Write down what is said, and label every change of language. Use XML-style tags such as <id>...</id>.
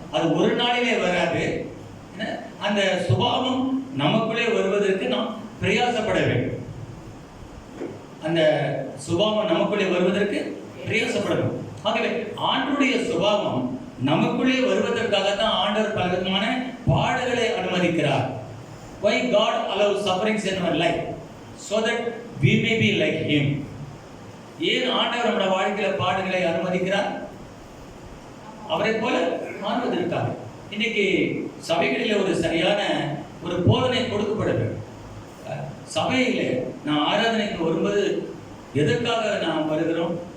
<ta>அது ஒரு நாளிலே வராது. அந்த சுபாவம் நமக்குள்ளே வருவதற்கு நாம் பிரயாசப்பட வேண்டும். அந்த சுபாவம் நமக்குள்ளே வருவதற்கு பிரயாசப்படணும். ஆகவே ஆண்டுடைய சுபாவம் நமக்குள்ளே வருவதற்காகத்தான் ஆண்டவர் பல விதமான பாடுகளை அனுமதிக்கிறார்.</ta> <en>Why God allows sufferings in our life? So that we may be like Him.</en> <ta>ஏன் ஆண்டவர் நம்முடைய வாழ்க்கையில பாடுகளை அனுமதிக்கிறார்? அவரை போல மாறுவதற்காக. இன்னைக்கு சபைகளில் ஒரு சரியான ஒரு போதனை கொடுக்கப்பட வேண்டும். சபையில நான் ஆராதனைக்கு வரும்போது எதற்காக நாம் வருகிறோம்?</ta>